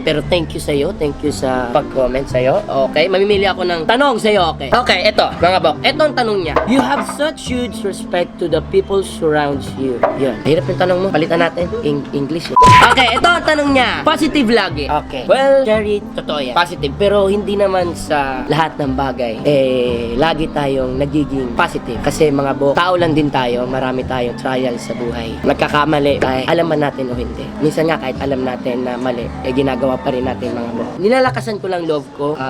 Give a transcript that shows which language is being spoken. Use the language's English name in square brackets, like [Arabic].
[Filipino] Pero thank you sa iyo, thank you sa pag-comment sa iyo. Okay, mamimili ako ng tanong sa iyo, okay? Okay, ito, mga bok, ito ang tanong niya. [English] You have such huge respect to the people surrounds you. [Filipino] Yun, hirap yung tanong mo. Palitan natin, English eh. Okay, ito ang tanong niya. Positive lagi. Okay. Well, Jerry, totoo yan. Positive. Pero hindi naman sa lahat ng bagay, lagi tayong nagiging positive. Kasi mga tao lang din tayo. Marami tayong trials sa buhay. Nagkakamali. Kahit alam man natin o hindi. Minsan nga kahit alam natin na mali, ginagawa pa rin natin mga Nilalakasan ko lang love ko.